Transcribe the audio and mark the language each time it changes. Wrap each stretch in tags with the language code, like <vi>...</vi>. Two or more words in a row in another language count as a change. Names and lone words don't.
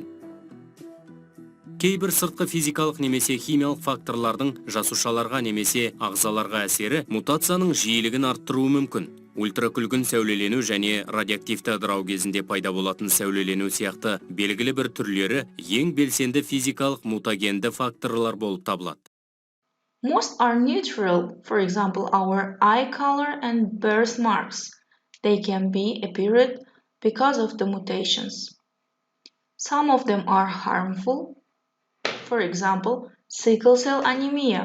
<kk>Кейбір сыртқы физикалық немесе химиялық факторлардың жасушаларға немесе ағзаларға әсері мутацияның жиілігін арттыруы мүмкін. Ультракүлгін сәулелену және радиоактивті ыдырау кезінде пайда болатын сәулелену сияқты белгілі бір түрлері ең белсенді физикалық мутагенді факторлар болып табылады.</kk> <en>Most are neutral, for example, our eye color and birthmarks. They can be appeared because of the mutations. Some of them are harmful. For example, sickle cell anemia.</en>